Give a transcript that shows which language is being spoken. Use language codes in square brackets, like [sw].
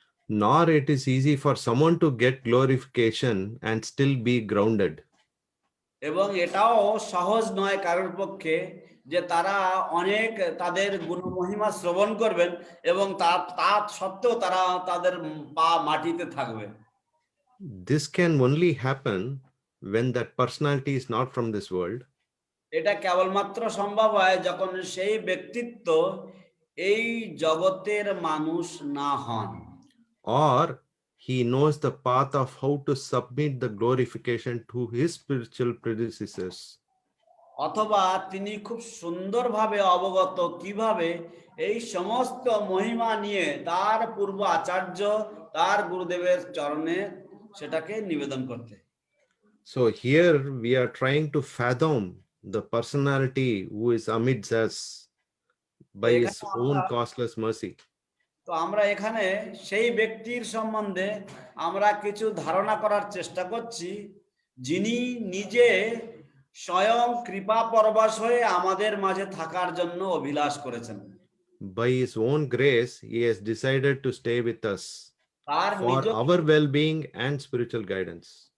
[en] Nor it is easy for someone to get glorification and still be grounded. [bn] এবং এটাও সহজ নয় কারোর পক্ষে যে তারা অনেক তাদের গুণমহিমা শ্রবণ করবেন এবং তা সত্ত্বেও তারা তাদের পা মাটিতে থাকবে। [en] This can only happen when that personality is not from this world. [bn] এটা কেবলমাত্র সম্ভব হয় যখন সেই ব্যক্তিত্ব এই জগতের মানুষ না হন, [en] or he knows the path of how to submit the glorification to his spiritual predecessors. [bn] অথবা তিনি খুব সুন্দরভাবে অবগত কিভাবে এই সমস্ত মহিমা নিয়ে তার পূর্ব আচার্য তার গুরুদেবের চরণে সেটাকে নিবেদন করতে। [en] So here we are trying to fathom the personality who is amidst us by his own costless mercy. [bn] তো আমরা এখানে সেই ব্যক্তির সম্বন্ধে আমরা কিছু ধারণা করার চেষ্টা করছি যিনি নিজে স্বয়ং কৃপা পরবশ হয়ে আমাদের মাঝে থাকার জন্য অভিলাষ করেছেন। [en] By his own grace he has decided to stay with us [bn] তার [en] for our well-being and spiritual guidance.